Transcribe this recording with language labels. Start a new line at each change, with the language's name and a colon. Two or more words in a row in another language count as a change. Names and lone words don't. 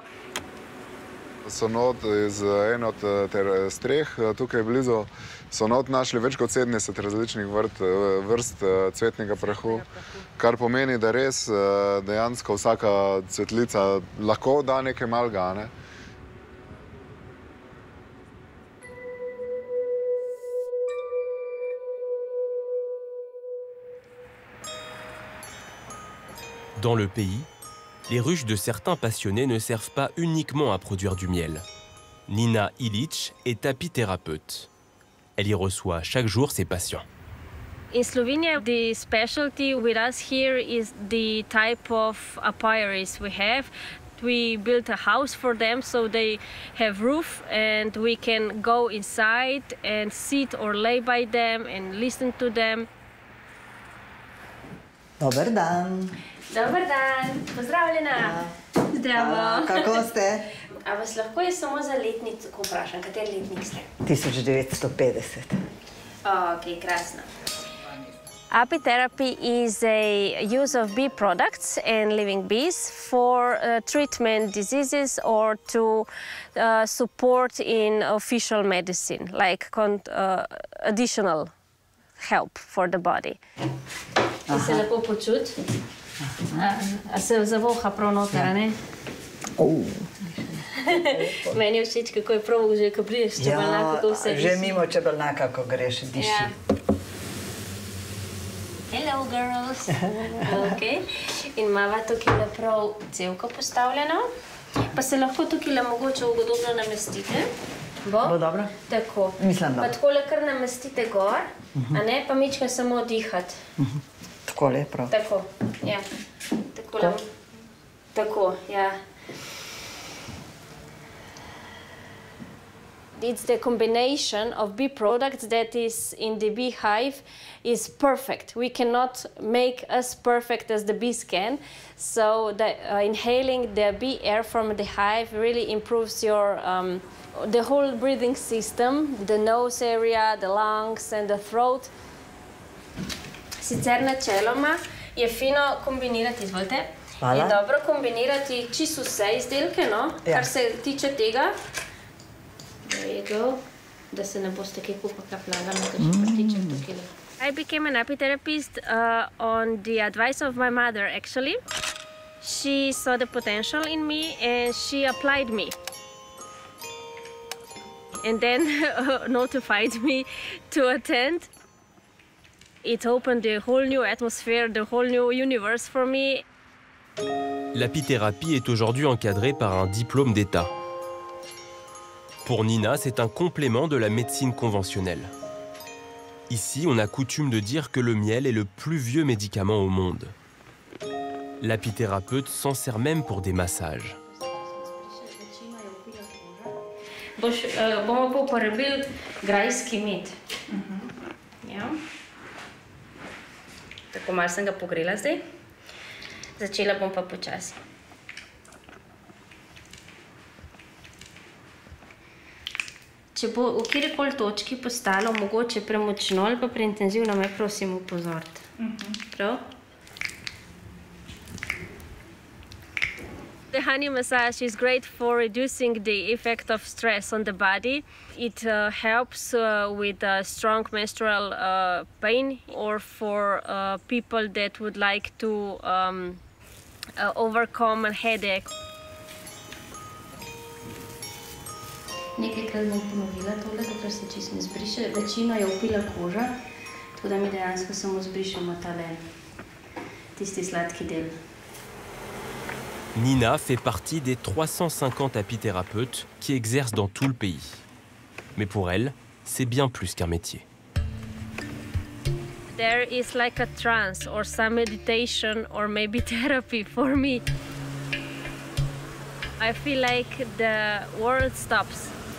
Slovenian: So not iz ene od streh tukaj blizu. So not našli več kot 70 različnih vrst cvetnega prahu, kar pomeni, da res dejansko vsaka cvetlica lahko da nekaj malega. Ne?
French: Dans le pays, les ruches de certains passionnés ne servent pas uniquement à produire du miel. Nina Ilić est apithérapeute. Elle y reçoit chaque jour ses patients.
English: In Slovenia, the specialty with us here is the type of apiaries we have. We built a house for them, so they have roof, and we can go inside and sit or lay by them and listen to them.
Slovenian: Dober dan. Dobar dan, pozdravljena. Zdravo. Kako ste? A vas lahko jaz samo za letnico vprašam, kateri letnik ste? 1950. Ok, krasno.
English: Apitherapy is a use of bee products and living bees for treatment diseases or to support in official medicine, like additional help for the body.
Slovenian: Se lepo počuti? A se zavoha prav noter, ne? Meni je všeč, kako je prav, že ko prideš čebelnjaka, kako vse diši. Že mimo čebelnjaka, ko greš, diši.
English: Hello, girls. Okay.
Slovenian: In imava tukaj prav cevko postavljeno. Pa se lahko tukaj mogoče ugodobno namestite. Bo dobro? Tako. Mislim, da. Pa takole kar namestite gor, a ne, pa mička samo dihati. Takole, prav. Tako, ja. Takole. Tako, ja.
English: It's the combination of bee products that is in the beehive is perfect. We cannot make as perfect as the bees can. So inhaling the bee air from the hive really improves your the whole breathing system, the nose area, the lungs and the throat.
Slovenian: Sicer načeloma je fino kombinirati, izvolite. Je dobro kombinirati čisto vse izdelke, no? Kar se tiče tega. Da se ne boste kaj kapljala na kakšen prtiček tukaj.
English: I became an apitherapist on the advice of my mother, actually. She saw the potential in me and she applied me. And then notified me to attend. It opened a whole new atmosphere, the whole new universe for me.
French: L'apithérapie est aujourd'hui encadrée par un diplôme d'État. Pour Nina, c'est un complément de la médecine conventionnelle. Ici, on a coutume de dire que le miel est le plus vieux médicament au monde. L'apithérapeute s'en sert même pour des massages.
Slovenian: Bomo pa uporabili grajski med. Ja. Tako malo sem ga pogrela zdaj. Začela bom pa počasi. Če bo v kjerikoli točki postalo mogoče premočno ali pa preintenzivno, me prosim upozoriti. Prav?
English: The honey massage is great for reducing the effect of stress on the body. It helps with strong menstrual pain or for people that would like to overcome a headache.
Slovenian: Nekajkrat bom ponovila tole, dokler se čisto ne zbriše. Večino je upila koža, tako da mi dejansko samo zbrišemo tale tisti sladki del.
French: Nina fait partie des 350 apithérapeutes qui exercent dans tout le pays. Mais pour elle, c'est bien plus qu'un métier.
English: There is like a trance or some meditation or maybe therapy for me. I feel like the world stops.